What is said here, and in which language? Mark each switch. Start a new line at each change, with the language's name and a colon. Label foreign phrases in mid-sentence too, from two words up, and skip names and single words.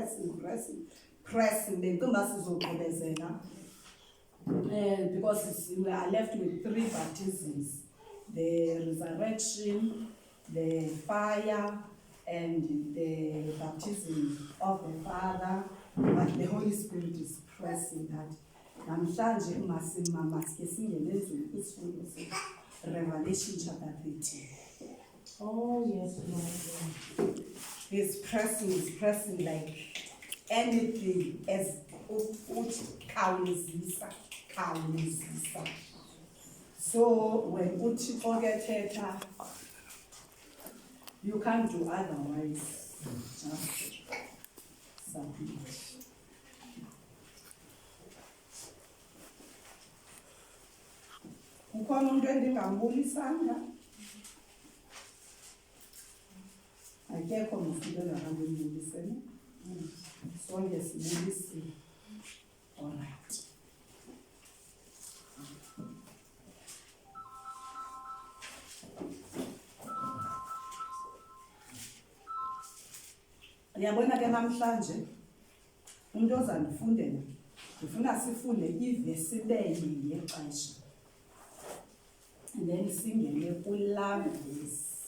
English: Because we are left with 3 baptisms: the resurrection, the fire, and the baptism of the Father. But the Holy Spirit is pressing that.
Xhosa: Namhlanje masike singene ezweni isifundo Revelation chapter 13.
English: Oh yes, Lord. He's pressing like anything as khawulezisa. So when
Xhosa: uThixo kethetha,
English: you can't do otherwise. Just submit.
Xhosa: Ukhona umuntu endingambulisanga? Akekho mfike ngakambulise. Sonke sibulise.
English: All right.
Xhosa: Yabona ke namhlanje umuntu ozandifundela ndifuna sifunde ivesi lenye yexesha,
English: and then
Xhosa: singene kulaa vesi.